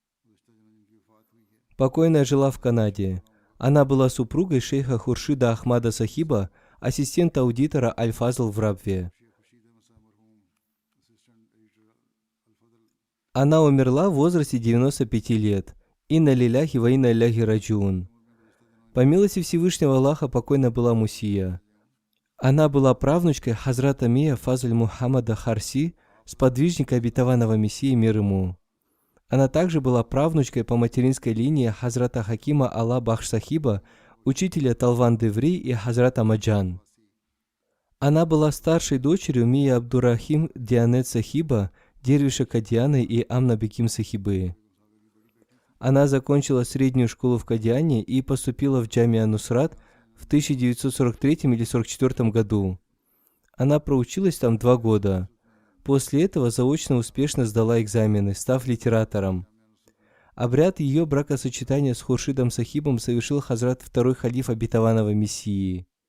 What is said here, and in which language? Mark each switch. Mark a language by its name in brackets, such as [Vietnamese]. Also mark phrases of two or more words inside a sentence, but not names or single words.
[Russian] Покойная жила в Канаде. Она была супругой шейха Хуршида Ахмада Сахиба, ассистента аудитора Аль-Фазл в Рабве. Она умерла в возрасте 95 лет. [Arabic] إنا لله وإنا إليه راجعون. [Russian] По милости Всевышнего Аллаха покойна была Мусия. Она была правнучкой Хазрата Мия Фазль Мухаммада Харси, сподвижника обетованного Мессии, мир ему. Она также была правнучкой по материнской линии Хазрата Хакима Алла Бахш Сахиба, учителя Талван Деври и Хазрата Маджан. Она была старшей дочерью Мия Абдурахим Дианет Сахиба, дервиша Кадьяны и Амна Беким Сахибы. Она закончила среднюю школу в Кадьяне и поступила в Джамия Нусрат в 1943 или 1944 году. Она проучилась там 2 года. После этого заочно успешно сдала экзамены, став литератором. Обряд ее бракосочетания с Хуршидом Сахибом совершил Хазрат второй халиф обетованного Мессии.